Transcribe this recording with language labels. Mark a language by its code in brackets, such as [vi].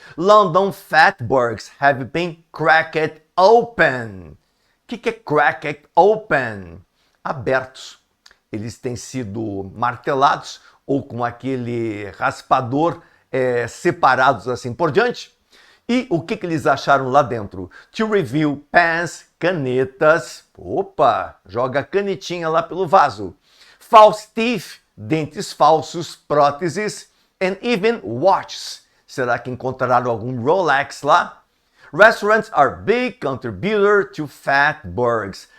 [en] London fatbergs have been cracked open. [pt] O que é [en] cracked open? [pt] Abertos. Eles têm sido martelados ou com aquele raspador separados assim por diante. E o que eles acharam lá dentro? [en] To review pens, [pt] canetas. Opa, joga a canetinha lá pelo vaso. [en] False teeth, [pt] dentes falsos, próteses. [en] And even watches. [pt] Será que encontraram algum Rolex lá? [en] Restaurants are big contributor to fatbergs.